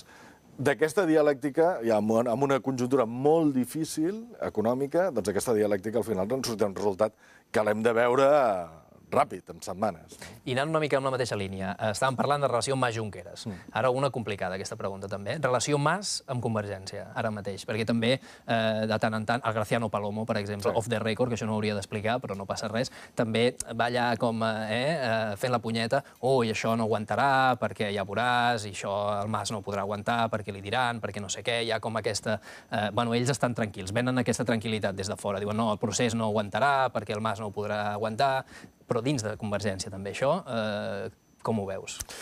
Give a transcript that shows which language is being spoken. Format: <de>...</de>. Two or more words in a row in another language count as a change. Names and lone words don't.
<ca>D'aquesta dialèctica, ja amb una conjuntura molt difícil, econòmica, doncs aquesta dialèctica al final ens sortirà un resultat que l'hem de veure ràpid, en setmanes. I anant una mica amb la mateixa línia, estàvem parlant de relació Mas-Junqueras. Ara una complicada, aquesta pregunta també. Relació Mas amb Convergència, ara mateix, perquè també, de tant en tant, el Graciano Palomo, per exemple,</ca> <en>off the record,</en> <ca>que això no hauria d'explicar, però no passa res, també va allà com fent la punyeta, ui, això no aguantarà, perquè ja veuràs, i això el Mas no ho podrà aguantar, perquè li diran, perquè no sé què, hi ha com aquesta... Bueno, ells estan tranquils, venen aquesta tranquil·litat des de fora, diuen, no, el procés no aguantarà, perquè el Mas no ho podrà aguantar, però dins de Convergència també això, com ho veus?</ca>